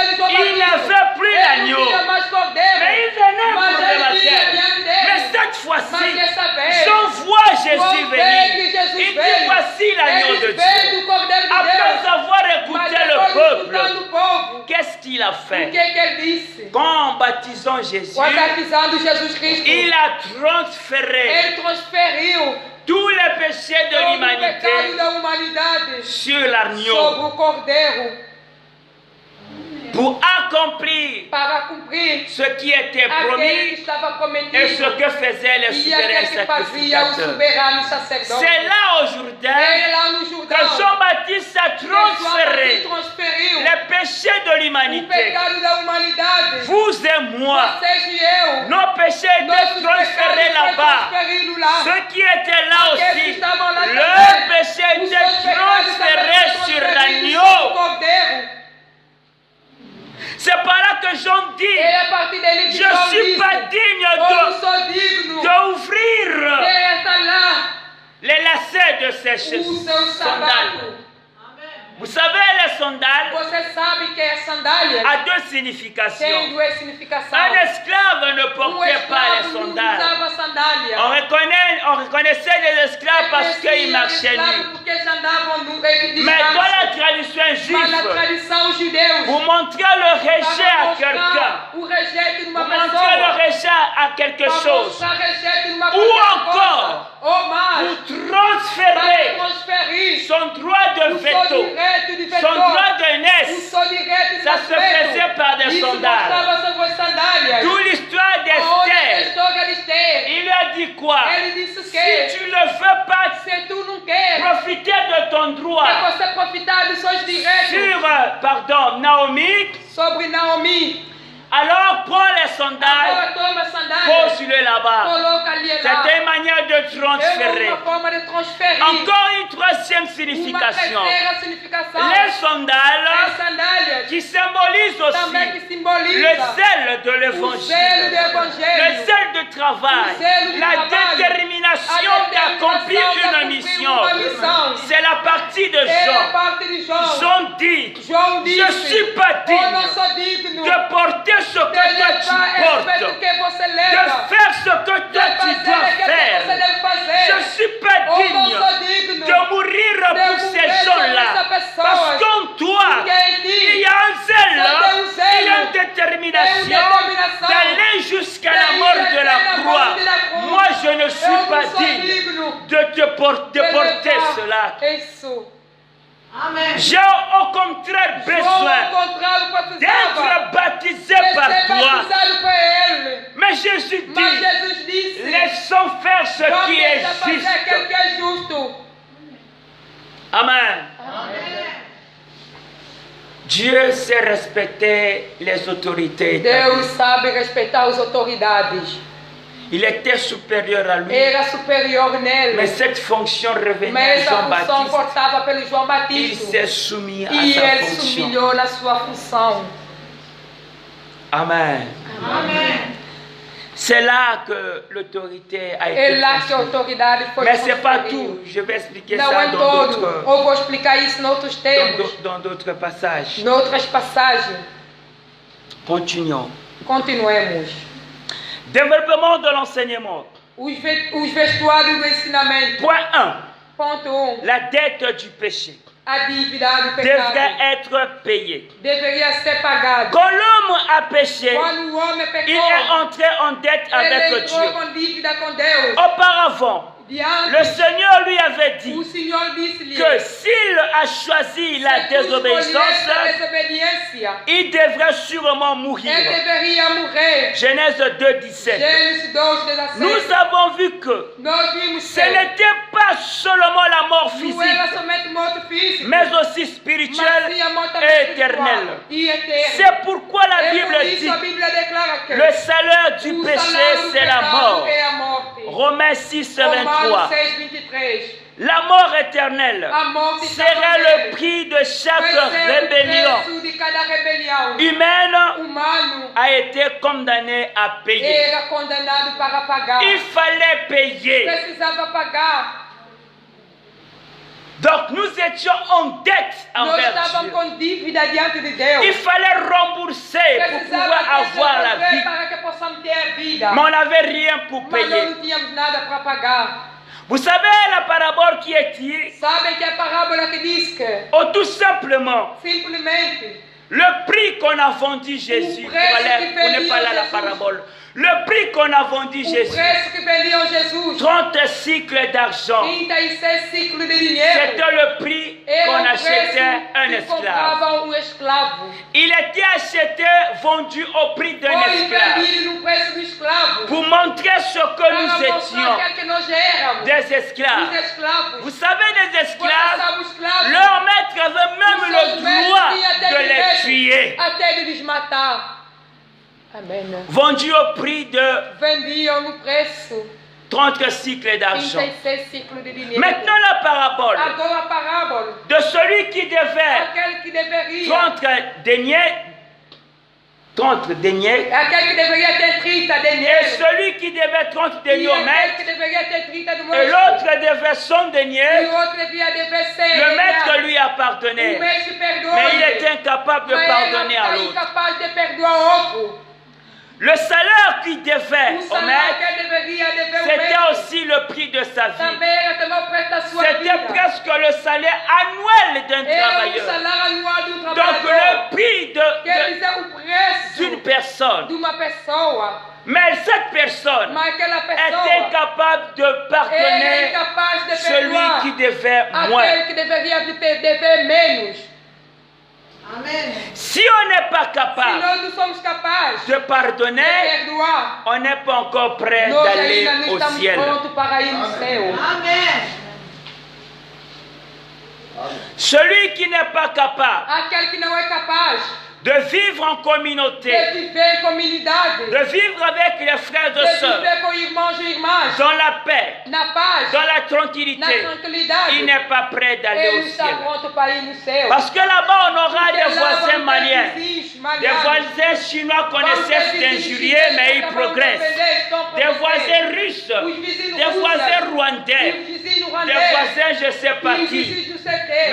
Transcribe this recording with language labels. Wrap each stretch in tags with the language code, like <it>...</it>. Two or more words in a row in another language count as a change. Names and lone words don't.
<pt>via de João</pt> <fr>il</fr> <pt>Batista,</pt> <fr>n'avait plus</fr> <pt>ele não</pt> <fr>l'agneau.</fr> <pt>tinha mais Cordeiro.</pt> <fr>Mais il venait</fr> <pt>Mas</pt> <fr>pour le</fr> <pt>ele vinha</pt> <fr>baptême.</fr> <pt>diante dele.</pt> <fr>Mais cette</fr> <pt>Mas</pt> <fr>fois-ci,</fr> <pt>dessa vez,</pt> <fr>Jean voit Jésus</fr> <pt>João vê que</pt> <fr>venir.</fr> <pt>Jesus</pt> <fr>Il dit,</fr> <pt>veio.</pt> <fr>voici l'agneau de</fr> <pt>Ele vê</pt> <fr>Dieu.</fr> <pt>do Cordeiro de</pt> <fr>Après</fr> <pt>Deus.</pt> <fr>avoir</fr> <pt>Mas</pt> <fr>écouté</fr> <pt>depois</pt> <fr>le</fr> <pt>de</pt> <fr>peuple,</fr> <pt>escutando o povo,</pt> <fr>qu'est-ce qu'il a</fr> <pt>O</pt> <fr>fait?</fr> <pt>que ele disse?</pt> <fr>Qu'en baptisant Jésus,</fr> <pt>Quando batizando Jesus Cristo,</pt> <fr>il a transféré</fr> <pt>ele transferiu</pt> <fr>tous les péchés de</fr> <pt>todo o</pt> <fr>l'humanité</fr> <pt>pecado da humanidade</pt> <fr>sur l'agneau</fr> <pt>sobre o Cordeiro</pt> <fr>pour accomplir</fr> <pt>para cumprir</pt> <fr>ce qui était</fr> <pt>aquele que</pt> <fr>promis</fr> <pt>estava prometido</pt> <fr>et ce que faisaient les</fr> <pt>e</pt> <fr>souverains</fr> <pt>aquele que fazia o</pt> <fr>sacrificateurs.</fr> <pt>soberano sacerdote.</pt> <fr>C'est là au</fr> <pt>Ele</pt> <fr>Jourdain</fr> <pt>lá no</pt> <fr>que</fr> <pt>Jordão,</pt> <fr>Jean-Baptiste a</fr> <pt>que João Batista</pt> <fr>transféré</fr> <pt>transferiu</pt> <fr>les péchés de</fr> <pt>o</pt> <fr>l'humanité.</fr> <pt>pecado da humanidade.</pt> <fr>Vous et moi,</fr> <pt>Vocês e eu,</pt> <fr>nos péchés étaient</fr> <pt>nossos</pt> <fr>transférés</fr> <pt>pecados</pt> <fr>là-bas.</fr> <pt>foram transferidos lá.</pt> <fr>Ceux qui étaient là</fr> <pt>Aqueles que</pt> <fr>aussi,</fr> <pt>estavam lá</pt> <fr>leurs</fr> <pt>também,</pt> <fr>péchés</fr> <pt>os</pt> <fr>étaient</fr> <pt>seus pecados</pt> <fr>transférés</fr> <pt>também</pt> <fr>sur</fr> <pt>foram transferidos sobre o</pt> <fr>l'agneau.</fr> <pt>Cordeiro.</pt> <fr>C'est par là que Jean dit,</fr> <pt>Ele a partir dele</pt> <fr>je</fr> <pt>que João</pt> <fr>ne suis</fr> <pt>disse,</pt> <fr>pas digne</fr> <pt>eu não sou digno</pt> <fr>d'ouvrir</fr> <pt>de estar lá</pt> <fr>les lacets de ces</fr> <pt>o seu</pt> <fr>sandales.</fr> <pt>sapato.</pt> <fr>Vous savez, les sandales</fr> <pt>Você sabe que a sandália</pt> <fr>a deux</fr> <pt>tem</pt> <fr>significations.</fr> <pt>duas significações.</pt> <fr>Un esclave ne portait pas les</fr> <pt>Escravo não</pt> <fr>sandales.</fr> <pt>usava sandália.</pt> <fr>On reconnaissait les esclaves parce qu'ils marchaient</fr> <pt>escravo</pt> <fr>nus.</fr> <pt>porque eles andavam de</pt> <fr>Mais dans la</fr> <pt>descalço.</pt> <fr>tradition</fr> <pt>Mas na</pt> <fr>juive,</fr> <pt>tradição judeus,</pt> <fr>vous montrez le rejet</fr> <pt>para</pt> <fr>à quelqu'un,</fr> <pt>mostrar o rejeito de</pt> <fr>vous</fr> <pt>uma</pt> <fr>montrez</fr> <pt>pessoa,</pt> <fr>le rejet à quelque</fr> <pt>para</pt> <fr>chose,</fr> <pt>mostrar rejeito de uma</pt> <fr>Ou</fr> <pt>coisa,</pt> <fr>encore,</fr> <pt>ou mais,</pt> <fr>vous</fr> <pt>para</pt> <fr>transférez</fr> <pt>transferir</pt> <fr>son droit de</fr> <pt>o seu</pt> <fr>veto,</fr> <pt>direito de</pt> <fr>son</fr> <pt>veto,</pt> <fr>droit de</fr> <pt>o</pt> <fr>naissance.</fr> <pt>seu direito de</pt> <fr>Ça se</fr> <pt>nascimento.</pt> <fr>faisait par des</fr> <pt>Isso</pt> <fr>sandales.</fr> <pt>mostrava sobre as sandálias.</pt> <fr>D'où l'histoire</fr> <pt>Onde a</pt> <fr>d'Esther.</fr> <pt>história de Esther.</pt> <fr>Il a dit quoi?</fr> <pt>Ele disse o</pt> <fr>Si</fr> <pt>quê?</pt> <fr>tu ne veux pas</fr> <pt>Se tu não quer</pt> <fr>profiter de ton droit</fr> <pt>que você profitar dos seus direitos</pt> <fr>sur, Naomi,</fr> <pt>sobre Naomi,</pt> <fr>alors prends les sandales,</fr> <pt>agora toma a sandália,</pt> <fr>pose-le là-bas.</fr> <pt>coloca ali lá.</pt> <fr>C'était une manière de</fr> <pt>É</pt> <fr>transférer.</fr> <pt>uma forma de transferir.</pt> <fr>Encore une troisième</fr> <pt>Uma</pt> <fr>signification.</fr> <pt>terceira significação.</pt> <fr>Les</fr> <pt>As</pt> <fr>sandales</fr> <pt>sandálias</pt> <fr>qui symbolisent</fr> <pt>também</pt> <fr>aussi</fr> <pt>que simboliza</pt> <fr>le zèle de</fr> <pt>o zelo do</pt> <fr>l'évangile, le</fr> <pt>Evangelho,</pt> <fr>zèle de travail,</fr> <pt>O zelo de</pt> <fr>la</fr> <pt>trabalho,</pt> <fr>détermination</fr> <pt>a</pt> <fr>d'accomplir</fr> <pt>determinação de</pt> <fr>une</fr> <pt>cumprir</pt> <fr>mission.</fr> <pt>uma missão.</pt> <fr>C'est la partie de</fr> <pt>É a</pt> <fr>Jean.</fr> <pt>parte de João.</pt> <fr>Jean dit,</fr> <pt>João</pt> <fr>je</fr> <pt>disse,</pt> <fr>ne suis pas</fr> <pt>eu</pt> <fr>digne</fr> <pt>não sou digno</pt> <fr>de porter ce que</fr> <pt>de</pt> <fr>toi</fr> <pt>levar</pt> <fr>tu</fr> <pt>esse peso</pt> <fr>portes,</fr> <pt>que você</pt> <fr>de</fr> <pt>leva,</pt> <fr>faire ce que</fr> <pt>de</pt> <fr>toi tu</fr> <pt>fazer</pt> <fr>dois</fr> <pt>aquilo que você</pt> <fr>faire.</fr> <pt>deve fazer.</pt> <fr>Je ne suis pas</fr> <pt>Eu não</pt> <fr>digne</fr> <pt>sou digno</pt> <fr>de mourir pour ces</fr> <pt>morrer</pt> <fr>gens-là.</fr> <pt>por essa pessoa.</pt> <fr>Parce qu'en toi,</fr> <pt>Porque em ti</pt> <fr>il y a un zèle,</fr> <pt>só tem zelo,</pt> <fr>il y a une détermination</fr> <pt>determinação</pt> <fr>d'aller jusqu'à</fr> <pt>de</pt> <fr>la</fr> <pt>ir</pt> <fr>mort de</fr> <pt>até</pt> <fr>la</fr> <pt>a</pt> <fr>croix.</fr> <pt>morte da cruz.</pt> <fr>Moi, je ne suis</fr> <pt>eu</pt> <fr>pas</fr> <pt>não sou</pt> <fr>digne</fr> <pt>digno</pt> <fr>de te porter,</fr> <pt>de</pt> <fr>porter</fr> <pt>levar</pt> <fr>cela.</fr> <pt>isso.</pt> <fr>J'ai au contraire</fr> <pt>João,</pt> <fr>besoin</fr> <pt>ao contrário, precisava</pt> <fr>d'être baptisé</fr> <pt>de</pt> <fr>par</fr> <pt>ser</pt> <fr>toi.</fr> <pt>batizado por ele.</pt> <fr>Mais Jésus</fr> <pt>Mas</pt> <fr>dit,</fr> <pt>Jesus disse,</pt> <fr>laissons faire ce qui est</fr> <pt>vamos fazer aquilo</pt> <fr>juste.</fr> <pt>que é justo.</pt> <fr>Amen. Dieu sait respecter les autorités.</fr> <pt>Deus sabe respeitar as autoridades.</pt> <fr>Il était supérieur à lui.</fr> <pt>Era superior</pt> <fr>Mais</fr> <pt>nele.</pt> <fr>cette fonction revenait</fr> <pt>Mas</pt> <fr>à</fr> <pt>essa função</pt> <fr>Jean-Baptiste.</fr> <pt>portava pelo João</pt> <fr>Il</fr> <pt>Batista.</pt> <fr>s'est soumis à</fr> <pt>E</pt> <fr>sa</fr> <pt>ele se</pt> <fr>fonction.</fr> <pt>humilhou na sua função.</pt> <fr>Amen. C'est là que l'autorité a été</fr> <pt>Ele lá que a</pt> <fr>transférée.</fr> <pt>autoridade foi</pt> <fr>Mais c'est pas</fr> <pt>transferida.</pt> <fr>tout. Je vais expliquer</fr> <pt>Não</pt> <fr>ça</fr> <pt>é</pt> <fr>dans</fr> <pt>todo.</pt> <fr>d'autres</fr> <pt>Eu vou explicar isso em outros termos,</pt> <fr>dans d'autres passages.</fr> <pt>noutras passagens.</pt> <fr>Continuons.</fr> <pt>Continuemos.</pt> <fr>Développement de l'enseignement.</fr> <pt>Os vestuários do ensinamento.</pt> <fr>Point 1.</fr> <pt>Ponto 1.</pt> <fr>La dette du péché</fr> <pt>A dívida do pecado</pt> <fr>devrait être payée.</fr> <pt>deveria ser pagada.</pt> <fr>Quand l'homme a péché,</fr> <pt>Quando o homem</pt> <fr>il est</fr> <pt>pecou,</pt> <fr>entré en dette</fr> <pt>ele</pt> <fr>avec</fr> <pt>entrou</pt> <fr>Dieu.</fr> <pt>com dívida com Deus.</pt> <fr>Auparavant, le</fr> <pt>Diante,</pt> <fr>Seigneur lui avait dit</fr> <pt>o Senhor disse-lhe</pt> <fr>que s'il a choisi la</fr> <pt>se tu escolhesse a</pt> <fr>désobéissance,</fr> <pt>desobediência,</pt> <fr>il devrait sûrement mourir.</fr> <pt>ele deveria morrer.</pt> <fr>Genèse 2,17.</fr> <pt>Gênesis 2:17.</pt> <fr>Nous avons vu que</fr> <pt>Nós vimos</pt> <fr>ce</fr> <pt>que</pt> <fr>n'était pas seulement la mort</fr> <pt>não era</pt> <fr>physique,</fr> <pt>somente morte física,</pt> <fr>mais aussi</fr> <pt>mas</pt> <fr>spirituelle</fr> <pt>sim a morte</pt> <fr>et</fr> <pt>espiritual</pt> <fr>éternelle.</fr> <pt>e eterna.</pt> <fr>C'est pourquoi la</fr> <pt>É por</pt> <fr>Bible</fr> <pt>isso</pt> <fr>dit</fr> <pt>a Bíblia declara que</pt> <fr>le salaire du</fr> <pt>o</pt> <fr>péché,</fr> <pt>salário do</pt> <fr>c'est la</fr> <pt>pecado</pt> <fr>mort.</fr> <pt>é a morte.</pt> <fr>Romains 6,</fr> <pt>Romanos</pt> <fr>23.</fr> <pt>6:23.</pt> <fr>La mort éternelle</fr> <pt>A morte está</pt> <fr>sera</fr> <pt>nele.</pt> <fr>le prix de chaque</fr> <pt>Vai ser o</pt> <fr>rébellion</fr> <pt>preço de cada rebelião.</pt> <fr>humaine</fr> <pt>Humano</pt> <fr>a été condamné à payer.</fr> <pt>era condenado para pagar.</pt> <fr>Il fallait payer.</fr> <pt>Precisava pagar.</pt> <fr>Donc nous étions en dette</fr> <pt>Nós</pt> <fr>envers</fr> <pt>estávamos</pt> <fr>Dieu.</fr> <pt>com dívida diante de Deus.</pt> <fr>Il fallait rembourser pour pouvoir avoir la vie.</fr> <pt>para que possamos ter a vida.</pt> <fr>Mais on n'avait rien pour</fr> <pt>Mas nós</pt> <fr>payer.</fr> <pt>não tínhamos nada para pagar.</pt> <fr>Vous savez la parabole qui est tirée?</fr> <pt>Sabem que a parábola que diz que</pt> <fr>Oh, tout simplement,</fr> <pt>simplesmente</pt> <fr>le prix qu'on a vendu Jésus,</fr> <pt>O preço que</pt> <fr>on n'est</fr> <pt>vendiam</pt> <fr>pas là la</fr> <pt>Jesus.</pt> <fr>parabole. Le prix qu'on a vendu</fr> <pt>O</pt> <fr>Jésus,</fr> <pt>preço que vendiam Jesus,</pt> <fr>30 cycles d'argent,</fr> <pt>36 ciclos de dinheiro,</pt> <fr>c'était le prix qu'on</fr> <pt>era o</pt> <fr>achetait un</fr> <pt>preço que</pt> <fr>esclave.</fr> <pt>comprava escravo.</pt> <fr>Il était acheté, vendu au prix d'un</fr> <pt>Foi</pt> <fr>esclave.</fr> <pt>vendido no preço do esclavo.</pt> <fr>Pour montrer ce que</fr> <pt>Para</pt> <fr>nous</fr> <pt>mostrar</pt> <fr>étions,</fr> <pt>aquilo que nós éramos.</pt> <fr>des</fr> <pt>Os</pt> <fr>esclaves.</fr> <pt>escravos.</pt> <fr>Vous savez, les</fr> <pt>Você</pt> <fr>esclaves,</fr> <pt>sabe, os escravos.</pt> <fr>leur maître avait même</fr> <pt>os</pt> <fr>le</fr> <pt>seus mestres</pt> <fr>droit</fr> <pt>tinham até</pt> <fr>de les</fr> <pt>direito</pt> <fr>tuer.</fr> <pt>até de lhes matar. Amém.</pt> <fr>Vendus au prix de</fr> <pt>Vendiam no preço</pt> <fr>30 cycles d'argent.</fr> <pt>36 ciclos de dinheiro.</pt> <fr>Maintenant, la parabole</fr> <pt>Agora a parábola.</pt> <fr>de celui qui devait</fr> <pt>Aquele que deveria.</pt> <fr>30 deniers,</fr> <pt>Aquele que deveria ter 30</pt> <fr>et</fr> <pt>dinheiro.</pt> <fr>celui qui devait 30</fr> <pt>E</pt> <fr>deniers au</fr> <pt>aquele</pt> <fr>maître,</fr> <pt>que deveria ter 30 do</pt> <fr>et</fr> <pt>mestre.</pt> <fr>l'autre devait 100</fr> <pt>E</pt> <fr>deniers,</fr> <pt>o outro devia dever 100.</pt> <fr>le maître lui a</fr> <pt>O</pt> <fr>pardonné.</fr> <pt>mestre perdoou.</pt> <fr>Mais il était incapable de</fr> <pt>Mas</pt> <fr>pardonner</fr> <pt>ele</pt> <fr>à</fr> <pt>está</pt> <fr>l'autre.</fr> <pt>incapaz de perdoar outro.</pt> <fr>Le salaire qu'il devait</fr> <pt>O</pt> <fr>au</fr> <pt>salário</pt> <fr>maître,</fr> <pt>que ele deveria dever ao</pt> <fr>c'était</fr> <pt>mestre.</pt> <fr>aussi le prix de sa vie.</fr> <pt>Também era também o preço da sua</pt> <fr>C'était</fr> <pt>vida.</pt> <fr>presque le salaire annuel d'un</fr> <pt>É o</pt> <fr>travailleur.</fr> <pt>salário anual do</pt> <fr>Donc</fr> <pt>trabalhador.</pt> <fr>le prix</fr> <pt>Quer dizer, o preço</pt> <fr>d'une personne.</fr> <pt>de uma pessoa.</pt> <fr>Mais cette personne</fr> <pt>Mas aquela</pt> <fr>est</fr> <pt>pessoa</pt> <fr>incapable de</fr> <pt>é</pt> <fr>pardonner</fr> <pt>incapaz de</pt> <fr>celui</fr> <pt>perdoar</pt> <fr>qui devait</fr> <pt>aquele</pt> <fr>moins.</fr> <pt>que deveria dever menos.</pt> <fr>Amen. Si on n'est pas</fr> <pt>Se</pt> <fr>capable</fr> <pt>nós não somos capazes</pt> <fr>de</fr> <pt>de</pt> <fr>pardonner,</fr> <pt>perdoar,</pt> <fr>on n'est pas encore prêt</fr> <pt>nós</pt> <fr>d'aller</fr> <pt>ainda não</pt> <fr>au</fr> <pt>estamos</pt> <fr>ciel.</fr> <pt>prontos para ir no céu.</pt> <fr>Amen. Celui qui n'est pas capable</fr> <pt>Aquele que não é capaz</pt> <fr>de vivre en communauté,</fr> <pt>de viver em comunidade,</pt> <fr>de vivre avec les frères</fr> <pt>de</pt> <fr>et sœurs,</fr> <pt>viver com irmãos e irmãs,</pt> <fr>dans la paix,</fr> <pt>na paz,</pt> <fr>dans la</fr> <pt>na</pt> <fr>tranquillité,</fr> <pt>tranquilidade,</pt> <fr>il n'est pas prêt d'aller</fr> <pt>ele</pt> <fr>au</fr> <pt>está</pt> <fr>ciel.</fr> <pt>pronto para ir no céu.</pt> <fr>Parce que là-bas, on aura</fr> <pt>Porque</pt> <fr>des</fr> <pt>lá</pt> <fr>voisins</fr> <pt>vão ter</pt> <fr>maliens.</fr> <pt>vizinhos</pt> <fr>Des</fr> <pt>malhados.</pt> <fr>voisins chinois qu'on</fr> <pt>Vão ter</pt> <fr>essaie</fr> <pt>vizinhos</pt> <fr>d'injurier,</fr> <pt>chineses</pt> <fr>mais</fr> <pt>que</pt> <fr>ils</fr> <pt>acabam de</pt> <fr>progressent.</fr> <pt>ofender, estão</pt> <fr>Des</fr> <pt>progressando.</pt> <fr>voisins russes,</fr> <pt>Os vizinhos</pt> <fr>des</fr> <pt>russos,</pt> <fr>voisins</fr> <pt>e</pt> <fr>rwandais,</fr> <pt>os vizinhos</pt> <fr>des</fr> <pt>ruandês,</pt> <fr>voisins je sais pas</fr> <pt>e os</pt> <fr>qui.</fr> <pt>vizinhos não sei o quê.</pt>